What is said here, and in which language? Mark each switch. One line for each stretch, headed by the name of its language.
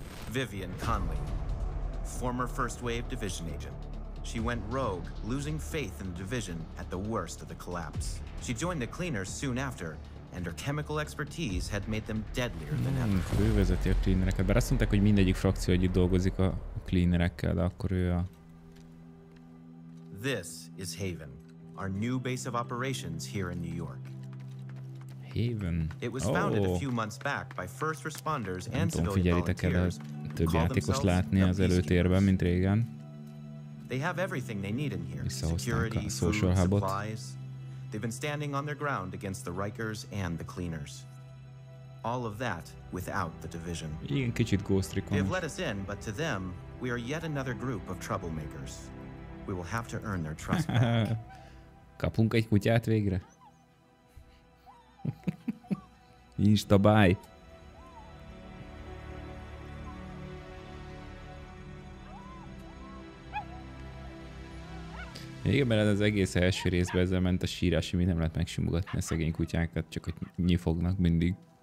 English: Vivian Conley, former First Wave Division agent. She went rogue, losing faith in the division at the worst of the collapse. She joined the Cleaners soon after, and her chemical expertise had made them deadlier than ever.
Hungarian: Ő vezeti a Cleanereket, bár azt mondták, hogy mindegyik frakció együtt dolgozik a Cleanerekkel, de akkor ő a...
English: This is Haven, our new base of operations here in New York. Haven? It was founded a few months back by first responders and civilian volunteers.
Hungarian: Több játékos látni az előtérben, mint régen.
English: They have everything they need in here. Security, food, supplies. They've been standing on their ground against the Rikers and the Cleaners. All of that without the division.
Hungarian: Igen, kicsit Ghost Recon.
English: They have let us in, but to them, we are yet another group of troublemakers. We will have to earn their trust back.
Hungarian: Kapunk egy kutyát végre? Instabáj. Igen, mert az egész első részben ezzel ment a sírás, hogy nem lehet megsimogatni a szegény kutyákat, csak hogy nyifognak mindig.